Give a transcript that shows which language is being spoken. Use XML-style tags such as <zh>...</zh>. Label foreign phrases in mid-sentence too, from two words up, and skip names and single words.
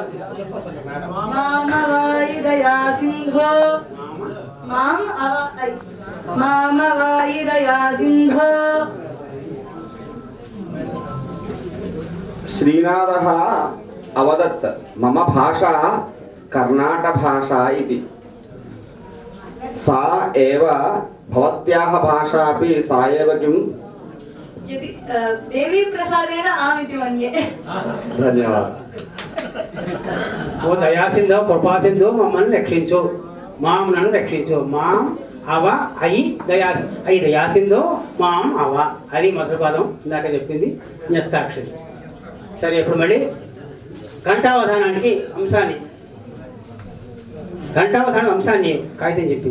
<sa>మామవాయిదయా సింధో మామవాయిదయా సింధో. శ్రీనాథः అవదత్ మమ భాషా కర్ణాట భాషా ఇది. सा एव भवत्याः भाषा अपि सा एव किं? यदि देवी प्रसादेन आमिति मन्ये. धन्यवादः. ఓ దయాసింధో కృపాసింధో</sa> <te>మమ్మల్ని రక్షించు, మాం నన్ను రక్షించు.</te> <sa>మాం అవ అయి దయాసింధో మాం అవ,</sa> <te>అది మొదటి పదం ఇందాక చెప్పింది న్యస్తాక్షరి. సరే, ఇప్పుడు మళ్ళీ ఘంటావధానానికి అంశాన్ని కాగితం చెప్పింది.</te>